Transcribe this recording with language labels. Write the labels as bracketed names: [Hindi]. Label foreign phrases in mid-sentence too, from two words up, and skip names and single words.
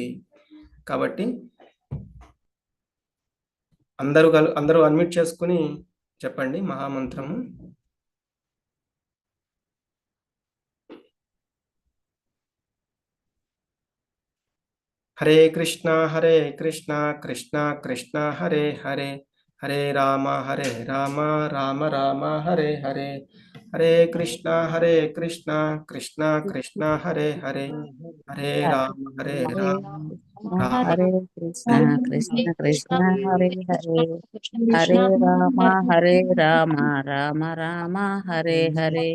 [Telugu] కాబట్టి అందరూ అన్మ్యూట్ చేసుకొని చెప్పండి మహామంత్రము. హరే కృష్ణ కృష్ణ కృష్ణ హరే హరే, హరే రామ రామ రామ హరే హరే, హరే కృష్ణ కృష్ణ కృష్ణ హరే హరే, హరే రామ రామ రామ హరే కృష్ణ కృష్ణ కృష్ణ హరే హరే, హరే రామ రామ రామ హరే హరే,